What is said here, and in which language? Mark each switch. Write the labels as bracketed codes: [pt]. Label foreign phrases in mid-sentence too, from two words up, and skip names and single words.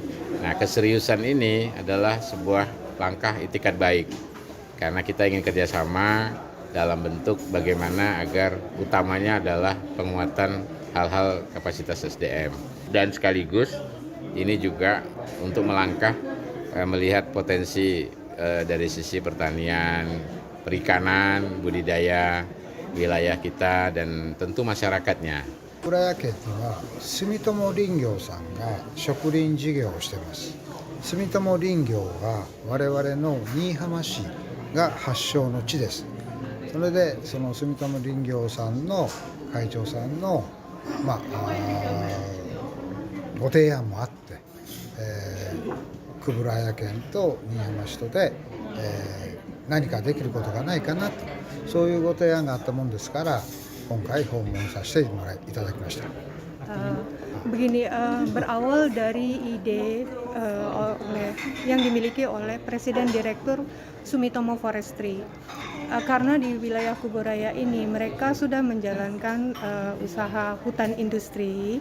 [id] Nah, keseriusan ini adalah sebuah langkah itikat baik karena kita ingin kerjasama dalam bentuk bagaimana agar utamanya adalah penguatan hal-hal kapasitas SDM, dan sekaligus ini juga untuk melangkah melihat potensi dari sisi pertanian, perikanan, budidaya wilayah kita dan tentu masyarakatnya. [ja] 浦谷家には住友林業さんが植林事業をしています。住友林業は我々の新居浜市が発祥の地です。それでその住友林業さんの会長さんの、ご提案もあって、久浦谷県と新居浜市とで、何かできることがないかなと、そういうご提案があったもんですから、今回訪問させていただきました。 [id] Begini, berawal dari ide yang dimiliki oleh Presiden Direktur Sumitomo Forestry. Karena di wilayah Kuburaya ini mereka sudah menjalankan usaha hutan industri.